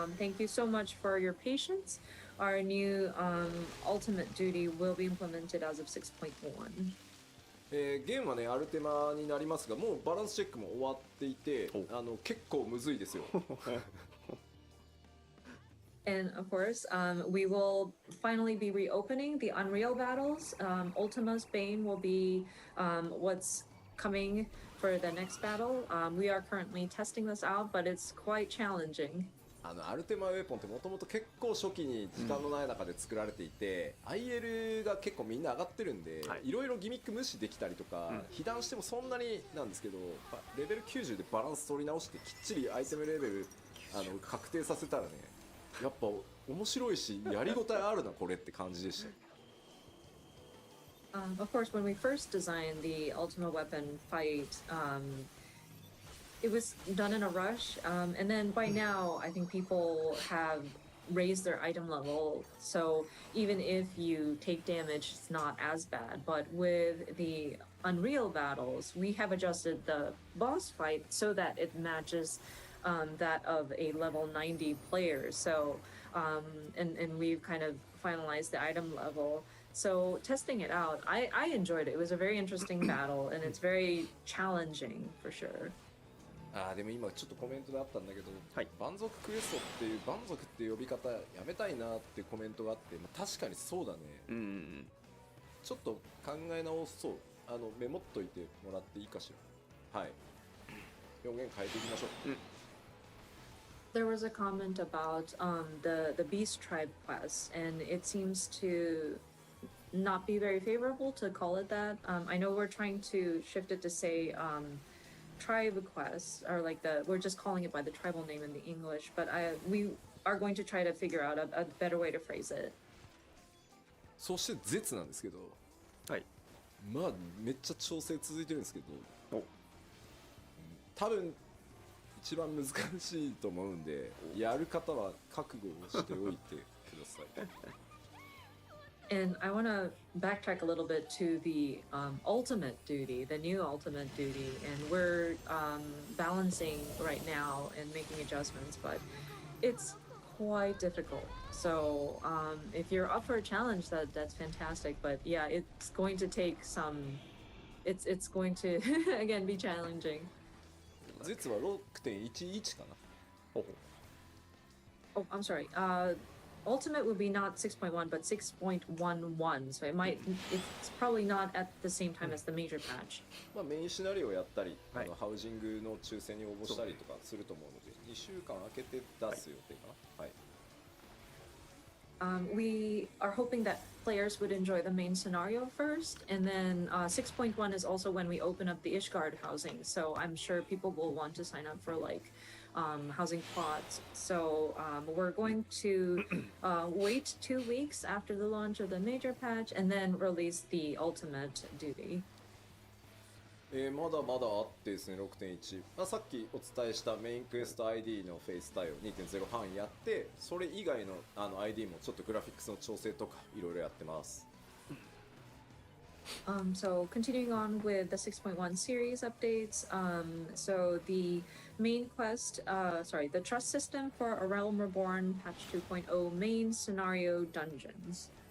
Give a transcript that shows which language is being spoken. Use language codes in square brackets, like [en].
[en] Thank you so much for your patience. Our new ultimate duty will be implemented as of 6.1. [ja] ゲームはねアルテマになりますが、もうバランスチェックも終わっていて、結構むずいですよ。 [en] And of course, we will finally be reopening the Unreal battles. Ultima's Bane will be what's coming for the next battle. We are currently testing this out, but it's quite challenging. [ja] アルテマウェポンってもともと結構初期に時間のない中で作られていて、IL が結構みんな上がってるんで、いろいろギミック無視できたりとか、被弾してもそんなになんですけど、レベル90でバランス取り直してきっちりアイテムレベル確定させたらね、やっぱ面白いしやりごたえあるなこれって感じでした。 [en] Of course, when we first designed the Ultima Weapon fight, it was done in a rush, and then by now I think people have raised their item level, so even if you take damage it's not as bad. But with the Unreal battles, we have adjusted the boss fight so that it matches that of a level 90 player. So and we've kind of finalized the item level. So testing it out, I enjoyed it. It was a very interesting battle, and it's very challenging for sure. [ja] でも今ちょっとコメントであったんだけど、はい、蛮族クエストっていう蛮族っていう呼び方やめたいなっていうコメントがあって、まあ、確かにそうだね、ちょっと考え直そう。メモっといてもらっていいかしら。はい、表現変えていきましょう。 [en] There was a comment about the Beast Tribe quest, and it seems to not be very favorable to call it that. I know we're trying to shift it to say tribe quest, or like we're just calling it by the tribal name in the English, but we are going to try to figure out a better way to phrase it. [ja] そして絶なんですけど、はい、まあめっちゃ調整続いてるんですけど、お、多分一番難しいと思うんで、やる方は覚悟をしておいてください。 [en] And I want to backtrack a little bit to the ultimate duty, the new ultimate duty, and we're balancing right now and making adjustments, but it's quite difficult. So if you're up for a challenge, that's fantastic. But yeah, it's going to take some. It's going to again be challenging. [ja] 実は 6.11 かな。 [en] Oh, I'm sorry. Ultimate would be not 6.1 but 6.11, so it's probably not at the same time as the major patch. [ja] まあメインシナリオをやったり、ハウジングの抽選に応募したりとかすると思うので、2週間空けて出す予定かな。はい。 [en] We are hoping that players would enjoy the main scenario first, and then 6.1 is also when we open up the Ishgard housing, so I'm sure people will want to sign up for like housing plots. So we're going to wait 2 weeks after the launch of the major patch and then release the ultimate duty. [ja] まだまだあってですね、6.1、まあ、さっきお伝えしたメインクエスト ID のフェイス対応 2.0 半やって、それ以外のID もちょっとグラフィックスの調整とかいろいろやってます。 [en] So continuing on with the 6.1 series updates, so the main quest, the trust system for A Realm Reborn patch 2.0 main scenario dungeons.